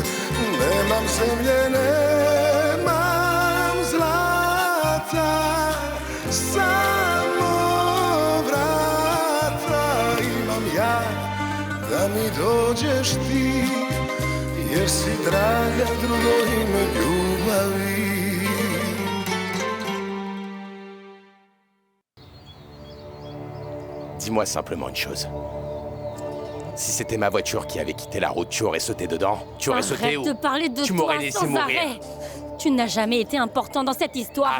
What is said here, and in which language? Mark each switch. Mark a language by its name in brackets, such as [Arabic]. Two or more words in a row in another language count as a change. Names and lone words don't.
[Serbian] Nemam zemlje, nemam zlata, samo vrata imam ja, da mi dođeš ti, jer si draga drugo ime ljubavi. [French] Dis-moi simplement une chose. Si c'était ma voiture qui avait quitté la route, tu aurais sauté dedans? Tu aurais sauté ou Arrête de parler de tu toi m'aurais laissé sans mourir? arrêt. Tu n'as jamais été important dans cette histoire.